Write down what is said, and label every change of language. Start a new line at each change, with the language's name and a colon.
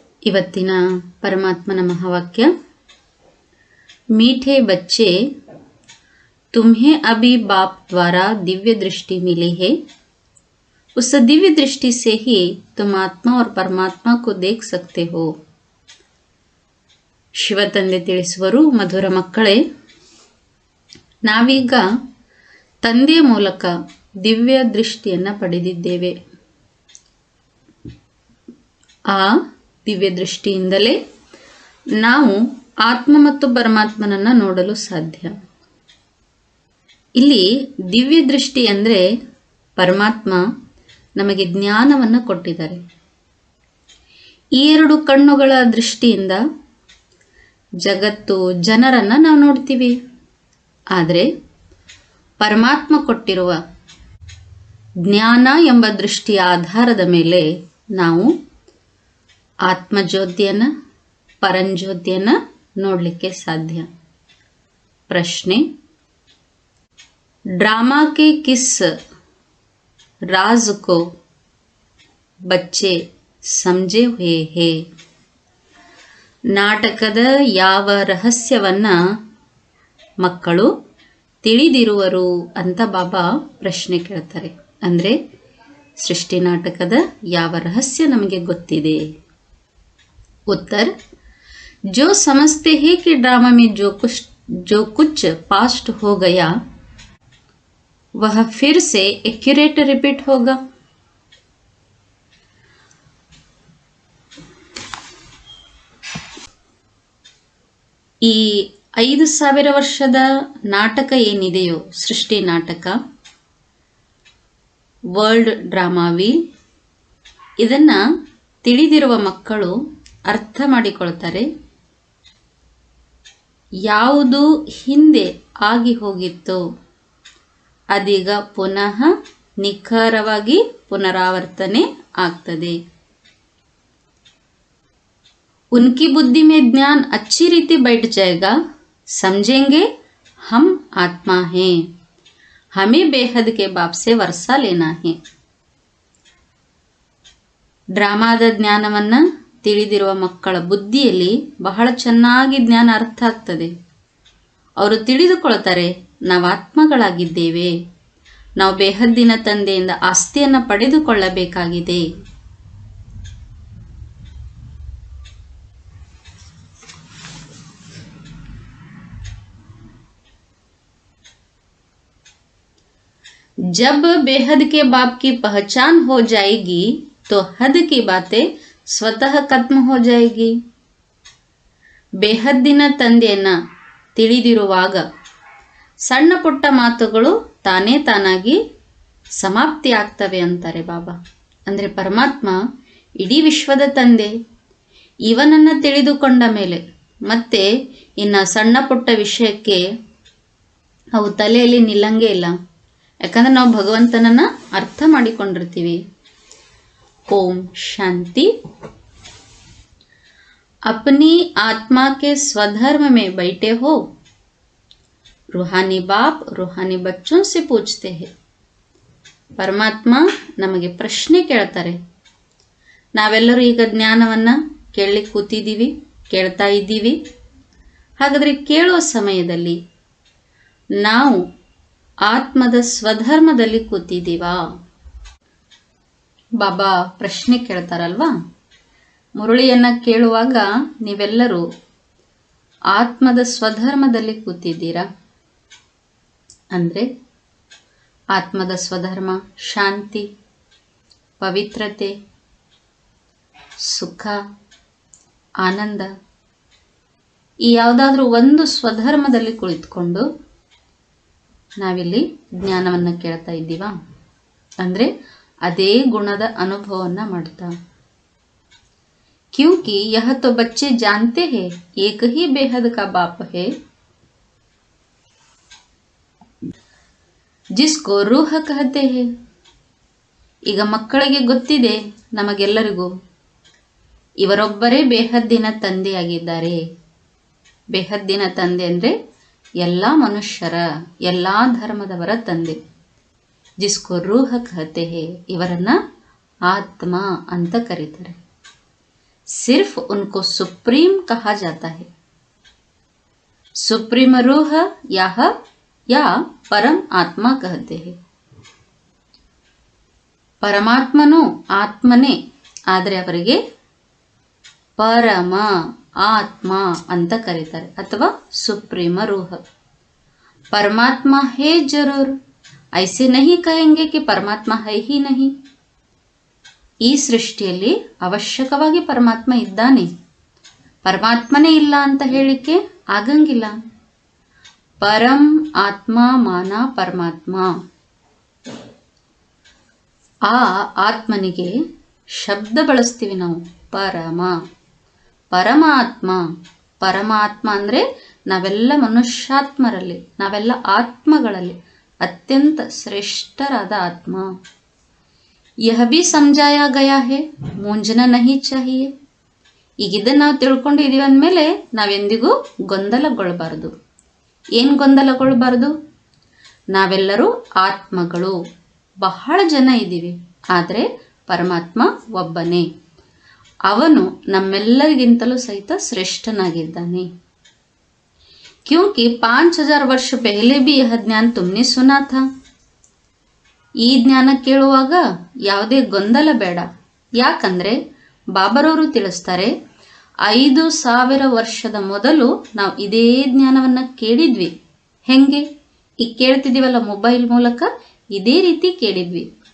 Kannada: ಇವತ್ತಿನ ಪರಮಾತ್ಮನ ಮಹಾವಾಕ್ಯ,
Hindi: मीठे बच्चे तुम्हें अभी बाप द्वारा दिव्य दृष्टि मिली है, उस दिव्य दृष्टि से ही तुम आत्मा और परमात्मा को देख सकते हो.
Kannada: ಶಿವ ತಂದೆ ತಿಳಿಸುವರು, ಮಧುರ ಮಕ್ಕಳೇ, ನಾವೀಗ ತಂದೆಯ ಮೂಲಕ ದಿವ್ಯ ದೃಷ್ಟಿಯನ್ನು ಪಡೆದಿದ್ದೇವೆ. ಆ ದಿವ್ಯ ದೃಷ್ಟಿಯಿಂದಲೇ ನಾವು ಆತ್ಮ ಮತ್ತು ಪರಮಾತ್ಮನನ್ನು ನೋಡಲು ಸಾಧ್ಯ. ಇಲ್ಲಿ ದಿವ್ಯ ದೃಷ್ಟಿ ಅಂದರೆ ಪರಮಾತ್ಮ ನಮಗೆ ಜ್ಞಾನವನ್ನು ಕೊಟ್ಟಿದ್ದಾರೆ. ಈ ಎರಡು ಕಣ್ಣುಗಳ ದೃಷ್ಟಿಯಿಂದ ಜಗತ್ತು, ಜನರನ್ನು ನಾವು ನೋಡ್ತೀವಿ. ಆದರೆ ಪರಮಾತ್ಮ ಕೊಟ್ಟಿರುವ ಜ್ಞಾನ ಎಂಬ ದೃಷ್ಟಿಯ ಆಧಾರದ ಮೇಲೆ ನಾವು ಆತ್ಮಜ್ಯೋತಿಯನ್ನು, ಪರಂಜ್ಯೋತಿಯನ್ನು ನೋಡಲಿಕ್ಕೆ ಸಾಧ್ಯ.
Hindi: ಪ್ರಶ್ನೆ: ड्रामा के किस राज को बच्चे समझे हुए हैं?
Kannada: ನಾಟಕದ ಯಾವ ರಹಸ್ಯವನ್ನ ಮಕ್ಕಳು ತಿಳಿದಿರುವರು ಅಂತ ಬಾಬಾ ಪ್ರಶ್ನೆ ಕೇಳ್ತಾರೆ. ಅಂದರೆ ಸೃಷ್ಟಿ ನಾಟಕದ ಯಾವ ರಹಸ್ಯ ನಮಗೆ ಗೊತ್ತಿದೆ?
Hindi: उत्तर: जो समझते हैं कि ड्रामा में जो कुछ पास्ट हो गया वह फिर से एक्यूरेट रिपीट होगा.
Kannada: ಈ 5000 ವರ್ಷದ ನಾಟಕ ಏನಿದೆಯೋ, ಸೃಷ್ಟಿ ನಾಟಕ, ವರ್ಲ್ಡ್ ಡ್ರಾಮಾ ವೀಲ್, ಇದನ್ನು ತಿಳಿದಿರುವ ಮಕ್ಕಳು ಅರ್ಥ ಮಾಡಿಕೊಳ್ತಾರೆ. ಯಾವುದು ಹಿಂದೆ ಆಗಿ ಹೋಗಿತ್ತೋ ಅದೀಗ ಪುನಃ ನಿಖರವಾಗಿ ಪುನರಾವರ್ತನೆ ಆಗ್ತದೆ.
Hindi: उनकी बुद्धि में ज्ञान अच्छी रीति बैठ जाएगा. समझेंगे हम आत्मा हैं, हमें बेहद के बाप से वर्षा लेना है.
Kannada: ಡ್ರಾಮಾದ ಜ್ಞಾನವನ್ನು ತಿಳಿದಿರುವ ಮಕ್ಕಳ ಬುದ್ಧಿಯಲ್ಲಿ ಬಹಳ ಚೆನ್ನಾಗಿ ಜ್ಞಾನ ಅರ್ಥ ಆಗ್ತದೆ. ಅವರು ತಿಳಿದುಕೊಳ್ತಾರೆ, ನಾವು ಆತ್ಮಗಳಾಗಿದ್ದೇವೆ, ನಾವು ಬೇಹದ್ದಿನ ತಂದೆಯಿಂದ ಆಸ್ತಿಯನ್ನು ಪಡೆದುಕೊಳ್ಳಬೇಕಾಗಿದೆ.
Hindi: जब बेहद के बाप की पहचान हो जाएगी तो हद की बातें स्वतः खत्म हो जाएगी.
Kannada: ಬೇಹದ್ದಿನ ತಂದೆಯನ್ನ ತಿಳಿದಿರುವಾಗ ಸಣ್ಣ ಪುಟ್ಟ ಮಾತುಗಳು ತಾನೇ ತಾನಾಗಿ ಸಮಾಪ್ತಿ ಆಗ್ತವೆ ಅಂತಾರೆ ಬಾಬಾ. ಅಂದರೆ ಪರಮಾತ್ಮ ಇಡೀ ವಿಶ್ವದ ತಂದೆ. ಇವನನ್ನು ತಿಳಿದುಕೊಂಡ ಮೇಲೆ ಮತ್ತೆ ಇನ್ನು ಸಣ್ಣ ಪುಟ್ಟ ವಿಷಯಕ್ಕೆ ಅವು ತಲೆಯಲ್ಲಿ ನಿಲ್ಲಂಗೇ ಇಲ್ಲ. ಯಾಕಂದ್ರೆ ನಾವು ಭಗವಂತನನ್ನ ಅರ್ಥ ಮಾಡಿಕೊಂಡಿರ್ತೀವಿ. ಓಂ ಶಾಂತಿ.
Hindi: अपनी आत्मा के स्वधर्म में बैठे हो, रूहानी बाप रूहानी बच्चों से पूछते हैं.
Kannada: ಪರಮಾತ್ಮ ನಮಗೆ ಪ್ರಶ್ನೆ ಕೇಳ್ತಾರೆ. ನಾವೆಲ್ಲರೂ ಈಗ ಜ್ಞಾನವನ್ನ ಕೇಳಲಿಕ್ಕೆ ಕೂತಿದ್ದೀವಿ, ಕೇಳ್ತಾ ಇದ್ದೀವಿ. ಹಾಗಾದರೆ ಕೇಳುವ ಸಮಯದಲ್ಲಿ ನಾವು ಆತ್ಮದ ಸ್ವಧರ್ಮದಲ್ಲಿ ಕೂತಿದ್ದೀವಾ? ಬಾಬಾ ಪ್ರಶ್ನೆ ಕೇಳ್ತಾರಲ್ವಾ, ಮುರಳಿಯನ್ನು ಕೇಳುವಾಗ ನೀವೆಲ್ಲರೂ ಆತ್ಮದ ಸ್ವಧರ್ಮದಲ್ಲಿ ಕೂತಿದ್ದೀರಾ? ಅಂದರೆ ಆತ್ಮದ ಸ್ವಧರ್ಮ ಶಾಂತಿ, ಪವಿತ್ರತೆ, ಸುಖ, ಆನಂದ, ಈ ಯಾವುದಾದ್ರೂ ಒಂದು ಸ್ವಧರ್ಮದಲ್ಲಿ ಕುಳಿತುಕೊಂಡು ನಾವಿಲ್ಲಿ ಜ್ಞಾನವನ್ನು ಕೇಳ್ತಾ ಇದ್ದೀವಾ? ಅಂದರೆ ಅದೇ ಗುಣದ ಅನುಭವವನ್ನು ಮಾಡ್ತಾ.
Hindi: क्योंकि यह तो बच्चे जानते हैं एक ही बेहद का बाप है जिसको रूह कहते हैं.
Kannada: ಈಗ ಮಕ್ಕಳಿಗೆ ಗೊತ್ತಿದೆ, ನಮಗೆಲ್ಲರಿಗೂ ಇವರೊಬ್ಬರೇ ಬೇಹದ್ದಿನ ತಂದೆಯಾಗಿದ್ದಾರೆ. ಬೇಹದ್ದಿನ ತಂದೆ ಅಂದರೆ ಎಲ್ಲ ಮನುಷ್ಯರ, ಎಲ್ಲ ಧರ್ಮದವರ ತಂದೆ.
Hindi: ಜಿಸ್ಕೋ ರೂಹ ಕಹತೆ ಹೇ,
Kannada: ಇವರನ್ನ ಆತ್ಮ ಅಂತ ಕರೀತಾರೆ.
Hindi: सिर्फ उनको सुप्रीम कहा जाता है. सुप्रीम रूह या परम आत्मा कहते हैं.
Kannada: ಪರಮಾತ್ಮನೂ ಆತ್ಮನೇ, ಆದರೆ ಅವರಿಗೆ ಪರಮ ಆತ್ಮ ಅಂತ ಕರೀತಾರೆ, ಅಥವಾ ಸುಪ್ರೀಮ ರೂಹ.
Hindi: परमात्मा है जरूर, ऐसे नहीं कहेंगे कि परमात्मा है ही नहीं.
Kannada: ಈ ಸೃಷ್ಟಿಯಲ್ಲಿ ಅವಶ್ಯಕವಾಗಿ ಪರಮಾತ್ಮ ಇದ್ದಾನೆ, ಪರಮಾತ್ಮನೇ ಇಲ್ಲ ಅಂತ ಹೇಳಿಕೆ ಆಗಂಗಿಲ್ಲ. ಪರಂ ಆತ್ಮ ಮಾನ ಪರಮಾತ್ಮ. ಆ ಆತ್ಮನಿಗೆ ಶಬ್ದ ಬಳಸ್ತೀವಿ ನಾವು, ಪರಮ. ಪರಮಾತ್ಮ, ಪರಮಾತ್ಮ ಅಂದರೆ ನಾವೆಲ್ಲ ಮನುಷ್ಯಾತ್ಮರಲ್ಲಿ, ನಾವೆಲ್ಲ ಆತ್ಮಗಳಲ್ಲಿ ಅತ್ಯಂತ ಶ್ರೇಷ್ಠರಾದ ಆತ್ಮ.
Hindi: ಯಹ ಭಿ ಸಮಜಾಯಾ ಗಯಾ ಹೇ, ಮೂಂಜನ ನಹಿ ಚಾಹಿಯೇ.
Kannada: ಈಗ ಇದನ್ನು ನಾವು ತಿಳ್ಕೊಂಡಿದ್ದೀವಿ ಅಂದಮೇಲೆ ನಾವೆಂದಿಗೂ ಗೊಂದಲಗೊಳ್ಬಾರ್ದು. ಏನು ಗೊಂದಲಗೊಳ್ಬಾರ್ದು? ನಾವೆಲ್ಲರೂ ಆತ್ಮಗಳು, ಬಹಳ ಜನ ಇದ್ದೀವಿ, ಆದರೆ ಪರಮಾತ್ಮ ಒಬ್ಬನೇ. ಅವನು ನಮ್ಮೆಲ್ಲರಿಗಿಂತಲೂ ಸಹಿತ ಶ್ರೇಷ್ಠನಾಗಿದ್ದಾನೆ.
Hindi: क्योंकि 5000 वर्ष पहले भी यह ज्ञान तुमने सुना था.
Kannada: ಈ ಜ್ಞಾನ ಕೇಳುವಾಗ ಯಾವುದೇ ಗೊಂದಲ ಬೇಡ. ಯಾಕಂದರೆ ಬಾಬರವರು ತಿಳಿಸ್ತಾರೆ, 5000 ವರ್ಷದ ಮೊದಲು ನಾವು ಇದೇ ಜ್ಞಾನವನ್ನು ಕೇಳಿದ್ವಿ. ಹೆಂಗೆ? ಈಗ ಕೇಳ್ತಿದ್ದೀವಲ್ಲ ಮೊಬೈಲ್ ಮೂಲಕ, ಇದೇ ರೀತಿ ಕೇಳಿದ್ವಿ.